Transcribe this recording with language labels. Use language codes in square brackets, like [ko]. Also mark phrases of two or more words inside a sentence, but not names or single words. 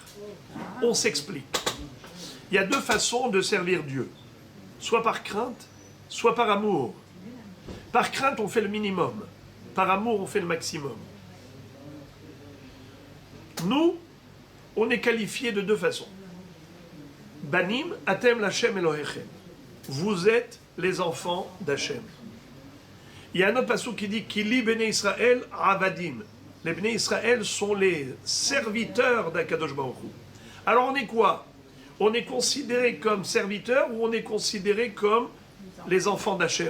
[fr] On s'explique. Il y a deux façons de servir Dieu. Soit par crainte, soit par amour. Par crainte, on fait le minimum. Par amour, on fait le maximum. Nous, on est qualifiés de deux façons. [he] בנים אתם לה' אלהיכם. [fr] Vous êtes les enfants d'Hachem. Il y a un autre passage qui dit [he] כי לי בני ישראל עבדים. [fr] Les [he] בני ישראל [fr] sont les serviteurs d' [he] הקדוש ברוך הוא. [fr] Alors on est quoi? On est considéré comme serviteurs ou on est considéré comme les enfants d'Hachem?